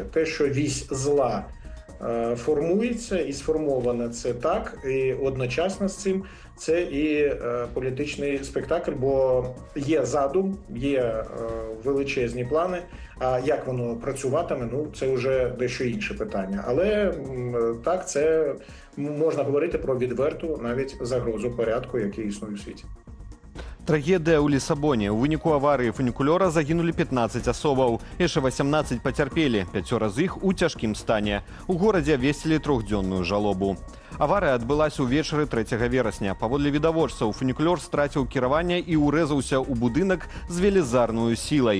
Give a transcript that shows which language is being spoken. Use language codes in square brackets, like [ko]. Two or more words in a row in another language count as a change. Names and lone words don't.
[uk] Те, що вісь зла формується і сформована це так, і одночасно з цим це і політичний спектакль, бо є задум, є величезні плани, а як воно працюватиме, ну це вже дещо інше питання. Але так, це можна говорити про відверту навіть загрозу порядку, який існує у світі. [be] Трагедыя ў Лісабоне. У выніку аварыі фунікулёра загінулі 15 асобаў. Яшчэ 18 пацярпелі, 5 з іх у цяжкім стане. У горадзе абвесцілі 3-дзённую жалобу. Аварыя адбылася ўвечары 3 верасня. Паводле відавочцаў, фунікулёр страціў кіраванне і ўрэзаўся ў будынак з велізарною сілай.